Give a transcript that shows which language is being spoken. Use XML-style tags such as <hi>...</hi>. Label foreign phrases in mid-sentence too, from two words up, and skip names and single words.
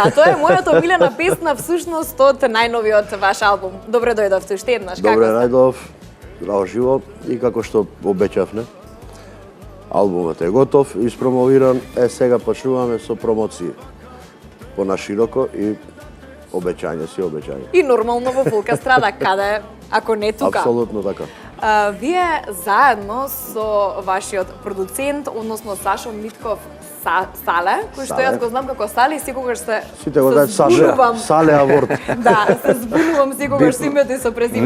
<mk>Тоа е мојата омилена песна всушност од најновиот ваш албум. Добре дојдовте уште еднаш. Добре најдов, здраво живо и како што обеќавме. Албумот е готов, испромовиран, сега почнуваме со промоции. Понашироко и обеќање си обеќање. И нормално во Фолка Страда, каде ако не тука. Апсолутно така. Вие заедно со вашиот продуцент, односно Сашо Митков Сале, кој што јас го знам како Сале, секогаш се сите го знаат Сале Аворт. Да, се збунувам секогаш со името и со презимето.</mk>